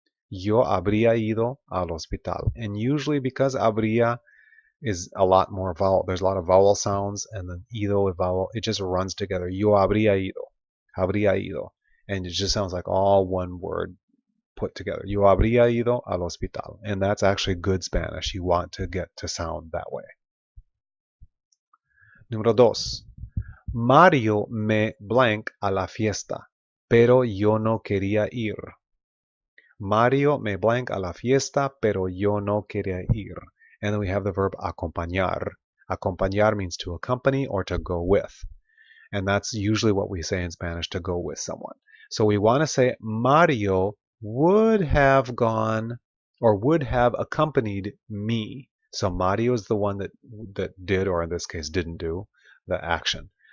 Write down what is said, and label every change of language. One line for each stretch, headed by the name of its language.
Spanish: Yo habría ido al hospital.
English: And usually because habría is a lot more vowel, there's a lot of vowel sounds, and then ido is vowel, it just runs together.
Spanish: Yo habría ido.
English: And it just sounds like all one word put together.
Spanish: Yo habría ido al hospital.
English: And that's actually good Spanish. You want to get to sound that way.
Spanish: Número 2. Mario me blank a la fiesta, pero yo no quería ir. Mario me blank a la fiesta, pero yo no quería ir.
English: And then we have the verb acompañar. Acompañar means to accompany or to go with. And that's usually what we say in Spanish, to go with someone. So we want to say Mario would have gone or would have accompanied me. So Mario is the one that did, or in this case didn't do, the action.